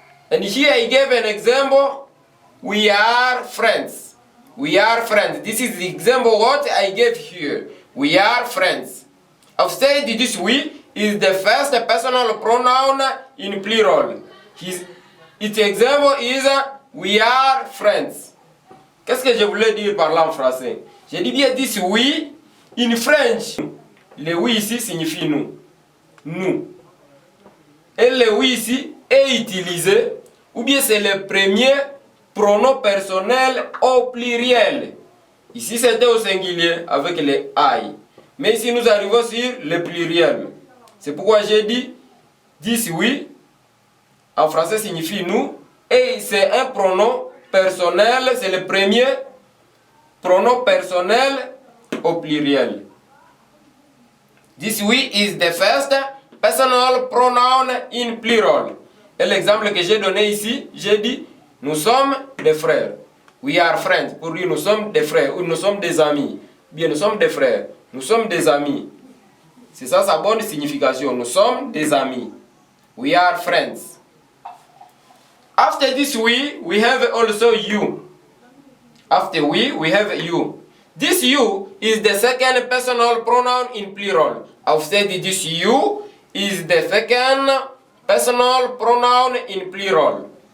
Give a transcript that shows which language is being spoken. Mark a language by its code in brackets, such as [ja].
[en] And here I gave an example. We are friends. We are friends. This is the example what I gave here. We are friends. I've said this we is the first personal pronoun in plural. Its example is we are friends. [fr] Qu'est-ce que je voulais dire par là en français? J'ai dit bien [en] this we in French. [fr] Le we ici signifie nous. Nous. Et le we ici est utilisé, ou bien c'est le premier pronom personnel au pluriel. Ici c'était au singulier avec le I. Mais ici nous arrivons sur le pluriel. C'est pourquoi j'ai dit [en] this we [fr] en français signifie nous et c'est un pronom personnel, c'est le premier pronom personnel au pluriel. [en] This we is the first personal pronoun in plural. [fr] Et l'exemple que j'ai donné ici, j'ai dit nous sommes des frères. [en] We are friends [fr] pour dire nous sommes des frères ou nous sommes des amis. Bien, nous sommes des frères, nous sommes des amis. C'est ça sa bonne signification. Nous sommes des amis. [en] We are friends. After this we have also you. After we have you. This you is the second personal pronoun in plural. I've said this you is the second personal pronoun in plural.